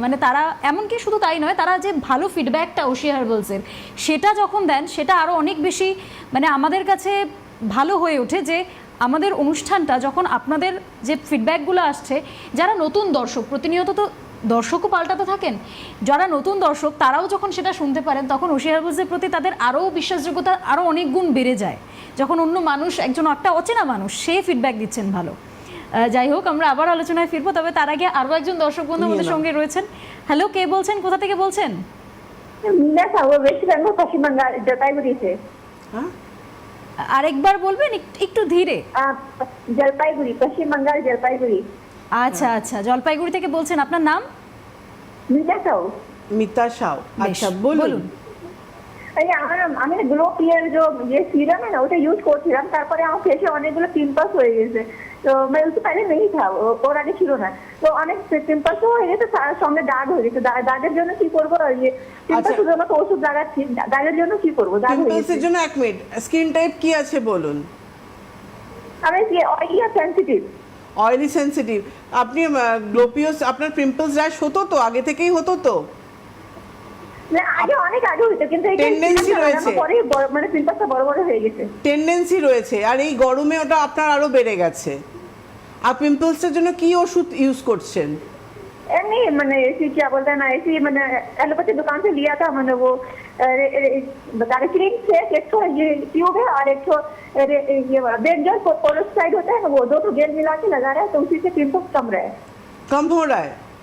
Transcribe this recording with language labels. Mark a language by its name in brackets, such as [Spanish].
[Bangla] মানে তারা এমনকি শুধু তাই নয়, তারা যে ভালো ফিডব্যাকটা ওশিয়া হার্বালসের সেটা যখন দেন, সেটা আরও অনেক বেশি মানে আমাদের কাছে ভালো হয়ে ওঠে যে আমাদের অনুষ্ঠানটা যখন আপনাদের যে ফিডব্যাকগুলো আসছে, যারা নতুন দর্শক, প্রতিনিয়ত তো দর্শকও পাল্টাতে থাকেন, যারা নতুন দর্শক তারাও যখন সেটা শুনতে পারেন, তখন ওশিয়া হার্বালসের প্রতি তাদের আরও বিশ্বাসযোগ্যতা আরও অনেক গুণ বেড়ে যায়। যখন অন্য মানুষ, একজন একটা অচেনা মানুষ, সে ফিডব্যাক দিচ্ছেন ভালো। যাই হোক, আমরা আবার আলোচনায় ফিরবো, তবে তার আগে আরও একজন দর্শক বন্ধু আমাদের সঙ্গে রয়েছেন। হ্যালো, কে বলছেন, কোথা থেকে বলছেন? [Hindi] मीना साहू वेस्ट बेंगल पश्चिम बंगाल जलपाईगुड़ी से। [Bangla] আরেকবার বলবেন একটু ধীরে। [Hindi] जलपाईगुड़ी, पश्चिम बंगाल जलपाईगुड़ी। [Bangla] আচ্ছা আচ্ছা, জলপাইগুড়ি থেকে বলছেন, আপনার নাম? [Hindi] मीना साहू। [Bangla] মিতা সাউ। আচ্ছা, বলুন। এই আমি গ্লো পিয়ার যে সিরাম [Hindi] है ना [Bangla] ওটা ইউজ করছিলাম, তারপরে আমার ফেসে অনেকগুলো পিম্পলস হয়ে গেছে। তো [Hindi] मैं उससे पहले नहीं था, [Bangla] ওর আগে ছিল না, তো অনেক পিম্পলস হয়ে গেছে, তার সঙ্গে দাগ হয়ে গেছে। দাগের জন্য কি করবো? ইয়ে পিম্পলসের জন্য তো ওষুধ লাগাচ্ছি, দাগের জন্য কি করবো? দাগ হয়ে পিম্পলসের গেছে। জন্য 1 মিনিট, স্কিন টাইপ কি আছে বলুন? আমি কি অয়েলি আর সেনসিটিভ? Oily sensitive. আপনি গ্লোপিওস, আপনার পিম্পলস র্যাশ হতো তো, আগে থেকেই হতো তো? না, আগে অনেক আগে হতো, কিন্তু এটা Tendency রয়েছে। পরে মানে পিম্পলসটা বড় বড় হয়ে গেছে। টেন্ডেন্সি রয়েছে, আর এই গরমে ওটা আপনার আরো বেড়ে গেছে। আর পিম্পলসের জন্য কি ওষুধ ইউজ করছেন? [Hindi] नहीं मैंने ऐसी क्या बोलते हैं ना, ऐसी मैंने एलोपैथी दुकान से लिया था, मैंने वो बता रहे क्रीम से एक तो ये ट्यूब है और एक तो ये बेंजल पेरोक्साइड होता है ना, वो 2 जेल मिला के लगा रहा है, तो उसी से पिंपल्स कम रहा है। कम हो रहा है?